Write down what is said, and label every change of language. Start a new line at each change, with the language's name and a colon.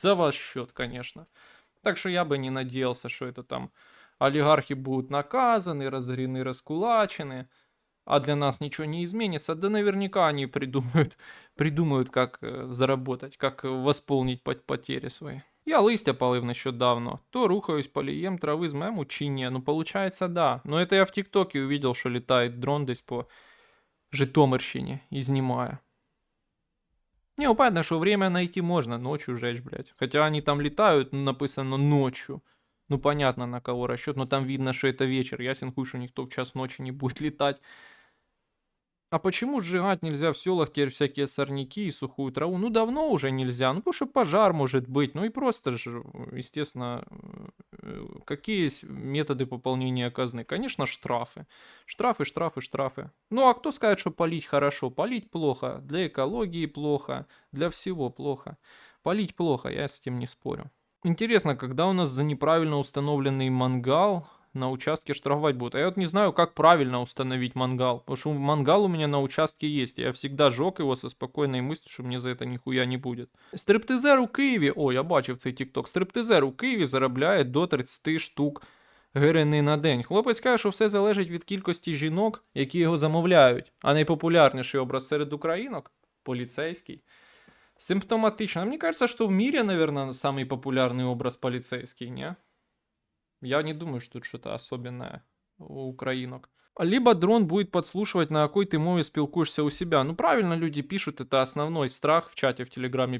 Russian: За ваш счет, конечно. Так что я бы не надеялся, что это там олигархи будут наказаны, разорены, раскулачены, а для нас ничего не изменится. Да наверняка они придумают как заработать, как восполнить потери свои.
Ukrainian: Я листя палив нещодавно. То рухаюсь, полієм трави з мему чи ні?
Russian: Ну, получается, да. Но это я в ТикТоке увидел, что летает дрон десь по Житомирщине и снимая. Не, ну понятно, что время найти можно, ночью жечь, блядь. Хотя они там летают, написано ночью. Ну, понятно, на кого расчет, но там видно, что это вечер. Ясен хуй, что никто в час ночи не будет летать. А почему сжигать нельзя в селах теперь всякие сорняки и сухую траву? Ну, давно уже нельзя. Ну, потому что пожар может быть. Ну, и просто же, естественно, какие есть методы пополнения казны? Конечно, штрафы. Штрафы, штрафы, штрафы. Ну, а кто скажет, что полить хорошо? Полить плохо. Для экологии плохо. Для всего плохо. Полить плохо, я с этим не спорю. Интересно, когда у нас за неправильно установленный мангал на участке штрафовать будут. А я вот не знаю, как правильно установить мангал. Потому что мангал у меня на участке есть. Я всегда жег его со спокойной мыслью, что мне за это нихуя не будет.
Ukrainian: Стриптизер у Києві, о, я бачив цей тікток. Стриптизер у Києві заробляє до 30 штук гривень на день. Хлопець каже, що все залежить від кількості жінок, які його замовляють. А найпопулярніший образ серед українок поліцейський. Симптоматично.
Russian: Мне кажется, что в мире, наверное, самый популярный образ полицейский, не? Я не думаю, что тут что-то особенное у украинок. Либо дрон будет подслушивать, на какой ты мове спілкуешься у себя. Ну, правильно люди пишут, это основной страх в чате в Телеграме.